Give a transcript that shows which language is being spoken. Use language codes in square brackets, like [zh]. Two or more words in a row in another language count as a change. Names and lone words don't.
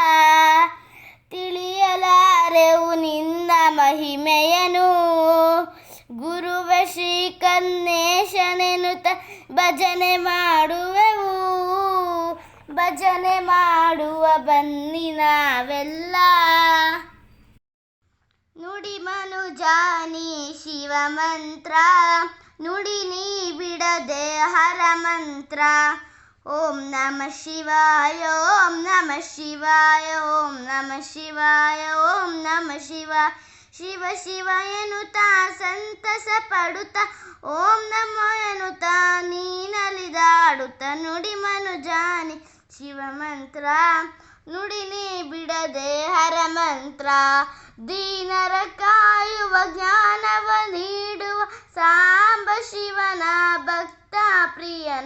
[kn] ತಿಳಿಯಲಾರೆವು ನಿನ್ನ ಮಹಿಮೆಯನು, ಗುರುವ ಶ್ರೀ ಕನ್ನೇಶನೆನುತ ಭಜನೆ ಮಾಡುವೆವು. ಭಜನೆ ಮಾಡುವ ಬನ್ನಿ ನಾವೆಲ್ಲ. ನುಡಿ ಮನುಜಾನಿ ಶಿವ ಮಂತ್ರ, ನುಡಿ ನೀ ಬಿಡದೆ ಹರ ಮಂತ್ರ. [sa] ಓಂ ನಮಃ ಶಿವಾಯ, ಓಂ ನಮಃ ಶಿವಾಯ, ಓಂ ನಮಃ ಶಿವಾಯ, ಓಂ ನಮಃ ಶಿವಾಯ. [kn] ಶಿವ ಶಿವ ಎನ್ನುತ್ತಾ ಸಂತಸ ಪಡುತ್ತಾ, [sa] ಓಂ ನಮೋ [kn] ಎನ್ನುತ್ತಾ ನೀನಲಿದಾಡುತ್ತ. ನುಡಿ ಮನುಜಾನಿ ಶಿವ ಮಂತ್ರ, ನುಡಿ ನೀ ಬಿಡದೆ ಹರ ಮಂತ್ರ. ದೀನರ ಕಾಯುವ ಜ್ಞಾನವ ನೀಡುವ ಸಾಂಬ ಶಿವನ ಭಕ್ತ ಪ್ರಿಯನ.